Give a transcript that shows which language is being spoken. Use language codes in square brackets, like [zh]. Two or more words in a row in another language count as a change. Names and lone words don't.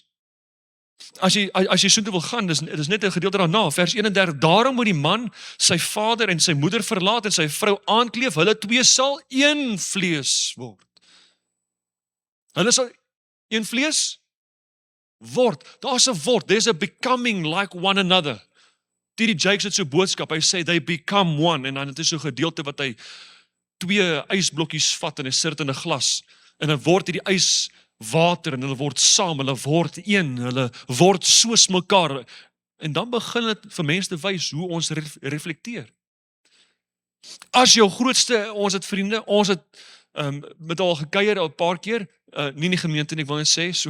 [af] As jy soontoe wil gaan, dis net 'n gedeelte daarna, vers 31, daarom moet die man sy vader en sy moeder verlaat en sy vrou aankleef, hulle twee sal een vlees word. Hulle sal een vlees word. Daar's 'n word, [en] there's a becoming like one another. [af] T.D. Jakes het so boodskap, hy sê [en] they become one, [af] en dan het hy so gedeelte wat hy twee ysblokkies vat en hy sit in 'n glas, en dan word hierdie ys water en hulle word saam, hulle word een, hulle word soos mekaar. En dan begin dit vir mense te wys hoe ons reflekteer. As jou grootste, ons het vriende, ons het met al gekuier al 'n paar keer, nie in die gemeente nie, ek wil net sê, so.